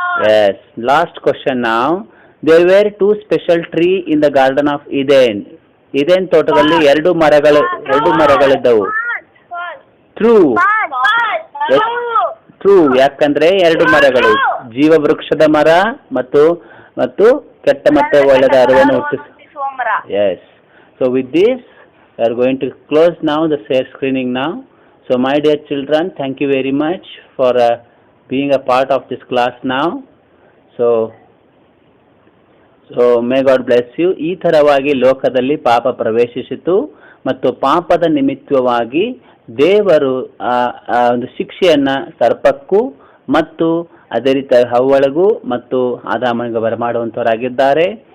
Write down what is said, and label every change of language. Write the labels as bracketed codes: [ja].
[en] Yes. Last question now. There were two special trees in the garden of Eden. [kn] Eden ತೋಟದಲ್ಲಿ ಎರಡು ಮರಗಳಿದ್ದವು. [en] True. Yes. True. [kn] ಯಾಕಂದ್ರೆ ಎರಡು ಮರಗಳು, ಜೀವ ವೃಕ್ಷದ ಮರ ಮತ್ತು ಕೆಟ್ಟ ಮತ್ತು ಒಳ್ಳೆಯದ ಅರಿವನ್ನು ಹುಟ್ಟಿಸ. [en] Yes. So with this, we are going to close now the share screening now. So my dear children, thank you very much for being a part of this class now. So may God bless you. [kn] ಈ ಥರವಾಗಿ ಲೋಕದಲ್ಲಿ ಪಾಪ ಪ್ರವೇಶಿಸಿತು ಮತ್ತು ಪಾಪದ ನಿಮಿತ್ತವಾಗಿ ದೇವರು ಒಂದು ಶಿಕ್ಷೆಯನ್ನು ಸರ್ಪಕ್ಕೂ ಮತ್ತು ಅದೇ ರೀತಿ ಹವ್ವಳಿಗೂ ಮತ್ತು ಆದಾಮನಿಗೆ ಬರಮಾಡುವಂಥವರಾಗಿದ್ದಾರೆ.